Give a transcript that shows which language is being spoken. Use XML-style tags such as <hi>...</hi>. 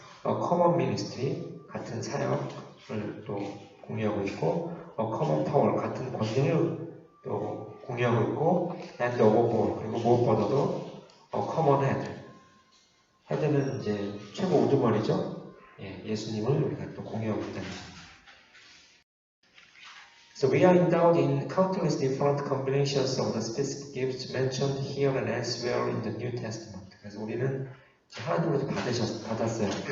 <en>common ministry,</en> <ko>같은 사역을 또 공유하고 있고,</ko> <en>common power,</en> <ko>같은 권능을 또 공유하고 있고,</ko> <en>and above all,</en> <ko>그리고 무엇보다도</ko> <en>common head.</en> <ko>헤드는 이제 최고 우두머리죠. 예수님을 우리가 또 공유하고 있다는 거죠.</ko> <en>So we are endowed in countless different combinations of the specific gifts mentioned here and elsewhere in the New Testament.</en> <ko>그래서 우리는 하나님으로부터 받았어요.</ko>